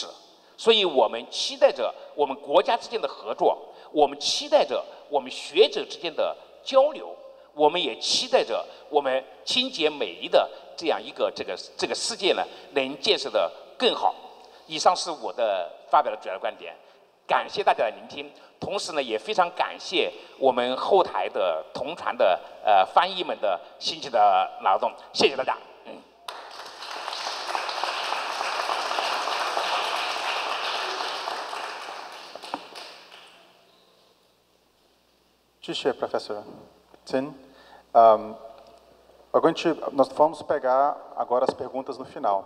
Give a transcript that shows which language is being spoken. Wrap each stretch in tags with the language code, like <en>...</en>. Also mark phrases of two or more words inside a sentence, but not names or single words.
<zh>所以我们期待着我们国家之间的合作，我们期待着我们学者之间的交流，我们也期待着我们清洁美丽的这样一个这个世界呢，能建设得更好。以上是我的发表的主要观点，感谢大家的聆听。同时呢，也非常感谢我们后台的同传的翻译们的辛勤的劳动，谢谢大家。</zh> <pt>Tchê, professor. Sim. Nós vamos pegar agora as perguntas no final.</pt>